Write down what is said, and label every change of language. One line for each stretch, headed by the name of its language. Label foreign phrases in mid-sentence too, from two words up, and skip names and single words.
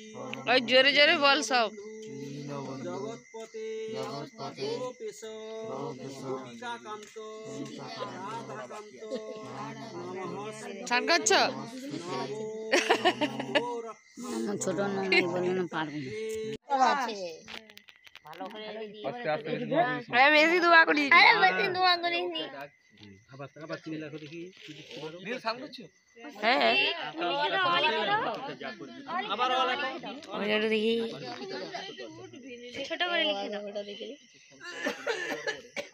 Bangla: ওই জোরে জোরে বল সব।
Sanskrit: जगतपते गोपेश गोपिकाकान्त राधाकान्त नमः
Bangla: স্নান করছো? ছোট নয় বলে না পারবো বেশি দোয়া করি। হ্যাঁ দেখি ছোট করে লিখে দাও।